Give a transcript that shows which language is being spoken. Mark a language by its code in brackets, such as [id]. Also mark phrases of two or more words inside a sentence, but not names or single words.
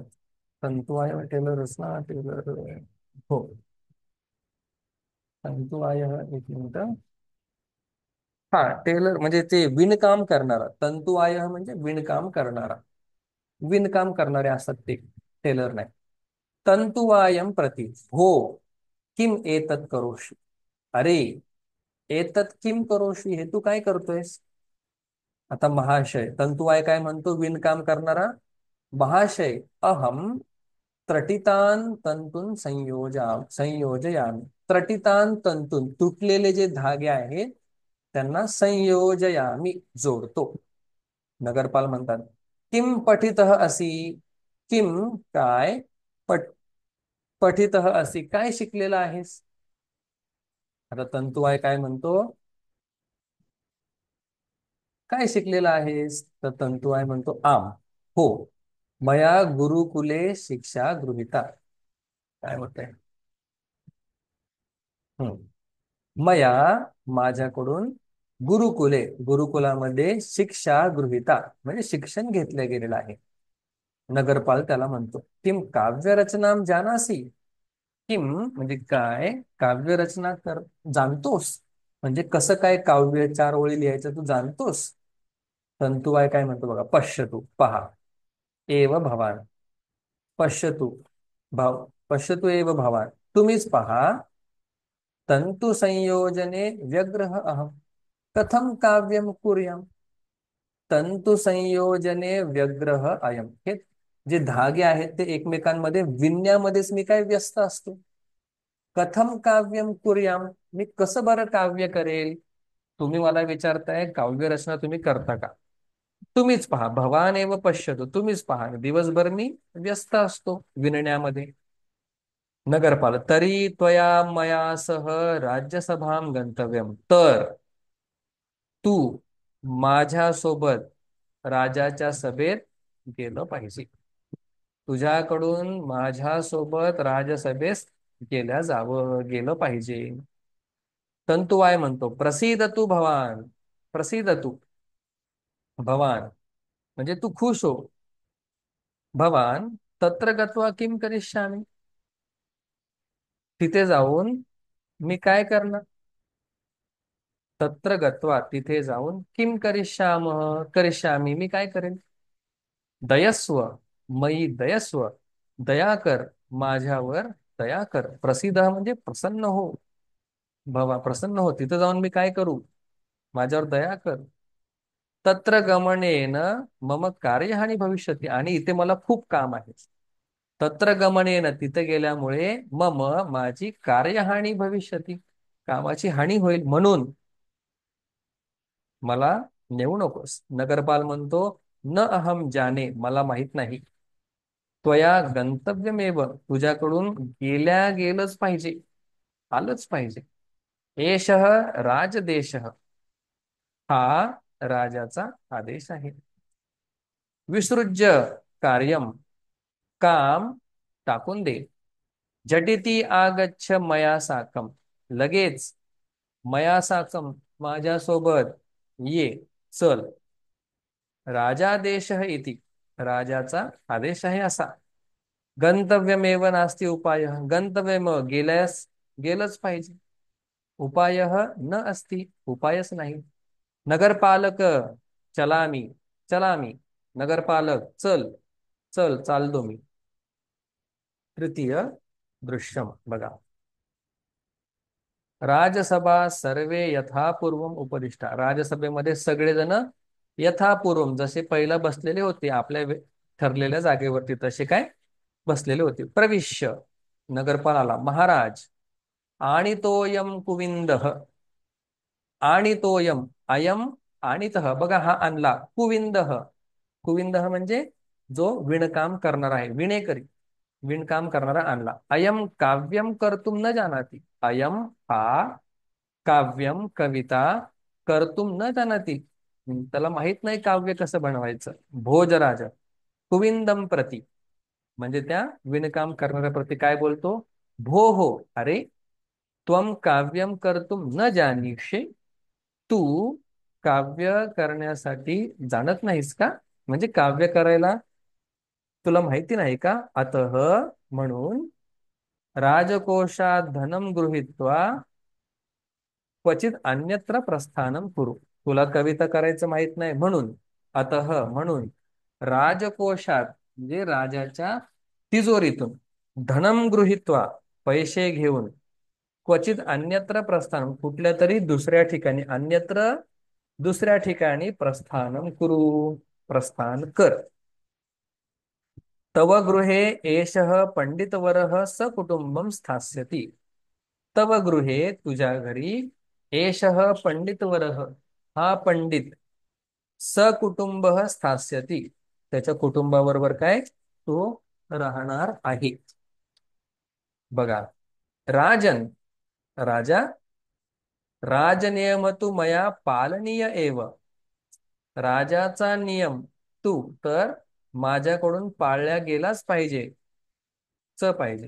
[mr] तंतुवाय टेलरच ना टेलर. हो तंतुवाय एक मिनिट. हा टेलर म्हणजे ते विणकाम करणारा. तंतुवाय म्हणजे विणकाम करणारा. विणकाम करणारे असतात ते टेलर नाही. [sa] तंतुवायम प्रति हो किम एतत् करोषि. [mr] अरे [sa] एतत् किम करोषि [mr] हे तू काय करतोयस. आता महाशय तंतुवाय काय म्हणतो विणकाम करणारा. [sa] महाशय अहम त्रटितान तंतून संयोजयामी. त्रटितान तंतून [mr] तुटलेले जे धागे आहेत त्यांना संयोजयामी जोडतो. [sa] नगरपाल म्हणतात किम पठितः असि. [mr] किम काय [sa] पठितः असि [mr] काय शिकलेला आहेस. आता तंतुवाय काय म्हणतो काय शिकलेला आहेस तर तंतुवाय म्हणतो [sa] आम हो मया गुरुकुले शिक्षा गृहीता. [mr] काय होतंय मया माझ्याकडून गुरुकुलामध्ये [sa] शिक्षा गृहीता [mr] म्हणजे शिक्षण घेतलं गेलेलं आहे. [sa] नगरपाल [mr] त्याला म्हणतो [sa] किम काव्य रचना जानासी. [mr] किम म्हणजे काय काव्य रचना कर जाणतोस. म्हणजे कसं काय काव्य 4 ओळी लिहायचं तू जाणतोस. तंतुवाय काय म्हणतो बघा पश्यतु पहा [sa] एव भवान. पश्यतु पश्यतु एव भवान तुम्हीच पहा. तंतु संयोजने व्यग्रह अहम कथम काव्यम कुर्याम. तंतु संयोजने व्यग्रह अयम. [mr] हे जे धागे आहेत ते एकमेकांमध्ये विणण्यामध्येच मी काय व्यस्त असतो. [sa] कथम काव्यम कुर्याम [mr] मी कसं बरं काव्य करेल. तुम्ही मला विचारताय काव्य रचना तुम्ही करता का. तुम्हीच पहा [sa] भवान एव पश्यतो [mr] तुम्हीच पहा दिवसभर मी व्यस्त असतो विणण्यामध्ये. [sa] नगरपाल तरी त्वया मया सह राज्यसभां गंतव्यम, [mr] तर तू माझ्यासोबत राजाच्या सभेत गेलं पाहिजे. तुझ्याकडून माझ्यासोबत राजसभेस गेलं पाहिजे. तंतुवाय म्हणतो [sa] प्रसीद तू भवान, प्रसीद तू भवान [mr] म्हणजे तू खुश हो. [sa] भवान तत्र गत्वा किम करिष्यामि, [mr] तिथे जाऊन मी काय करणार. [sa] तत्र गत्वा [mr] तिथे जाऊन [sa] किम करिष्यामि [mr] मी काय करेन. [sa] दयस्व मयी दयस्व, [mr] दया कर माझ्यावर, दया कर. प्रसिद्ध म्हणजे प्रसन्न हो. प्रसन्न हो, तिथे जाऊन मी काय करू, माझ्यावर दया कर. [sa] तत्र गमनेन मम कार्यहानी भविष्यती, [mr] आणि इथे मला खूप काम आहे. [sa] तत्र गमनेन [mr] तिथे गेल्यामुळे माझी [sa] कार्यहानी भविष्यती, [mr] कामाची हानी होईल, म्हणून मला नेऊ नकोस. [sa] नगरपाल म्हणतो न अहम जाने, [mr] मला माहित नाही. [sa] त्वया गंतव्यमेव, [mr] तुझ्याकडून गेलंच पाहिजे, आलंच पाहिजे. [sa] एषः राजदेशः, [mr] हा राजाचा आदेश आहे. [sa] विसृज्य कार्यम, [mr] काम टाकून दे. [sa] झटिती आगच्छ मया साकम, लगेच मया साकम [mr] माझ्यासोबत ये, चल. [sa] राजादेश इति, [mr] राजाचा आदेश आहे असा. [sa] गंतव्यमेव नास्ति उपाय, गंतव्यम [mr] गेलंच पाहिजे. [sa] उपाय न अस्ति, [mr] उपायच नाही. [sa] नगरपालक चलामी, चलामी. [mr] नगरपालक चल, चालतो मी. तृतीय दृश्यम बघा. [sa] राजसभा सर्वे यथापूर्वम उपदिष्टा, [mr] राजसभेमध्ये सगळेजण यथापूर्वम जसे पहिला बसलेले होते आपल्या ठरलेल्या जागेवरती तसे काय बसलेले होते. प्रविश्य, नगरपाल आला. महाराज आणि तोयम कुविंद, आणि तोयम [sa] अयम आणितः, [mr] बघा हा आणला कुविंद. कुविंद म्हणजे जो विणकाम करणार आहे, विणेकरी, विणकाम करणारा आणला. [sa] अयम काव्यम कर्तुम न जानाति, अयम हा काव्यम कविता कर्तुम न जानाति, [mr] त्याला माहित नाही काव्य कसं बनवायचं. भोजराज [sa] कुविंदम प्रती, [mr] म्हणजे त्या विणकाम करणाऱ्या प्रती काय बोलतो, भो हो, अरे [sa] त्वम काव्यम कर्तुम न जानीषे, [mr] तू काव्य करण्यासाठी जाणत नाहीस का, म्हणजे काव्य करायला तुला माहिती नाही का. [sa] अतः [mr] म्हणून राजकोषात [sa] धनम गृहीत्वा क्वचित अन्यत्र प्रस्थानम कुरु, [mr] तुला कविता करायचं माहित नाही म्हणून, अतः म्हणून राजकोषात म्हणजे राजाच्या तिजोरीतून, [sa] धनम गृहीत्वा [mr] पैसे घेऊन, [sa] क्वचित अन्यत्र प्रस्थान [mr] कुठल्या तरी दुसऱ्या ठिकाणी, अन्यत्र दुसऱ्या ठिकाणी [sa] प्रस्थानम कुरु, [mr] प्रस्थान कर. [sa] तव गृहे एषः पंडितवरः सकुटुंबम स्थास्यति, तव गृहे [mr] तुझ्या घरी [sa] एषः पंडितवरः [mr] हा पंडित [sa] सकुटुंब स्थास्यति [mr] त्याच्या कुटुंबाबरोबर काय तो राहणार आहे. [sa] बघा राजन राजा, राजनियम तू मया पालनीय एव, [mr] राजाचा नियम तू तर माझ्याकडून पाळल्या गेलाच पाहिजे, पाहिजे.